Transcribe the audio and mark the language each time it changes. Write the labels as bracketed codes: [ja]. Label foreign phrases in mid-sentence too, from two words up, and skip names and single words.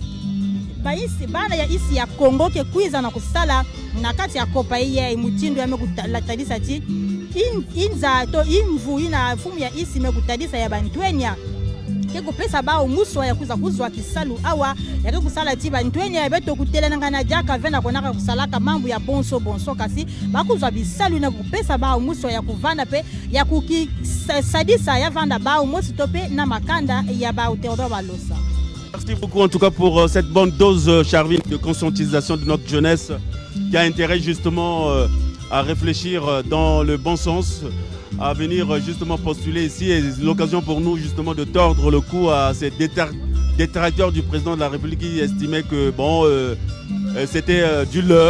[ktu] baisi bana ya isi ya Congo ke kuiza na kusala na kati ya kopa ya mutindo ya mekutadisa ti inza to imvu ina fumu ya isi mekutadisa ya bantuenya keko pesa bao muswa ya kuza kuzwa kisalu awa ya kusala ti bantuenya ya beto kutelana na jaka vena konaka kusalaka mambo ya bonso kasi bakuzwa bisalu na kupesa bao muswa ya kuvanda pe ya kukisadisa ya vanda bao mosi tope na makanda ya bao Théodore Balosa. [fr] Merci beaucoup en tout cas pour cette bonne dose, Charvin, de conscientisation de notre jeunesse qui a intérêt justement à réfléchir dans le bon sens, à venir justement postuler ici, et l'occasion pour nous justement de tordre le cou à ces détracteurs du président de la République qui estimaient que bon, c'était du leurre.